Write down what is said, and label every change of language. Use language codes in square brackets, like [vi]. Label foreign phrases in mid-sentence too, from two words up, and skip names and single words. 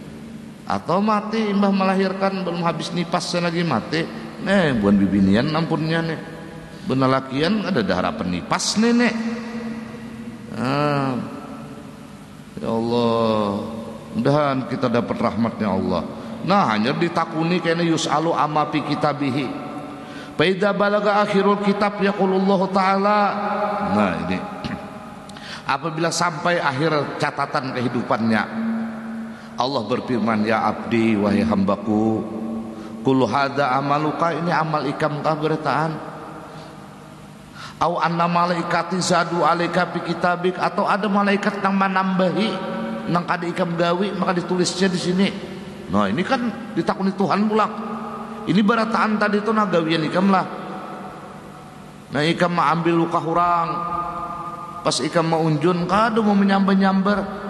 [bjn] Atau mati imbah melahirkan belum habis nipas lagi mati, bukan bibinian ampunnya nih. Benalakian ada harapan nipas nenek. Ya Allah, mudahan kita dapat rahmatnya Allah. Nah hanya ditakuni kena [ar] يسأل عما في كتابه. فإذا بلغ آخر الكتاب يقول الله تعالى. [bjn] Nah ini apabila sampai akhir catatan kehidupannya, Allah berfirman, [ar] يا عبدي [bjn] wahai hambaku, [ar] كل هذا عملك, [bjn] ini amal ikam kah beritaan. [ar] أو أن الملائكة زادوا عليك في كتابك, [bjn] atau ada malaikat yang menambahi nang kada ikam gawi maka ditulisnya di sini. Nah ini kan ditakuni Tuhan pulang. Ini berataan tadi itu nagawian ikam lah. Nah ikam mau ambil luka orang, pas ikam mau unjun kada mau menyambar-nyambar.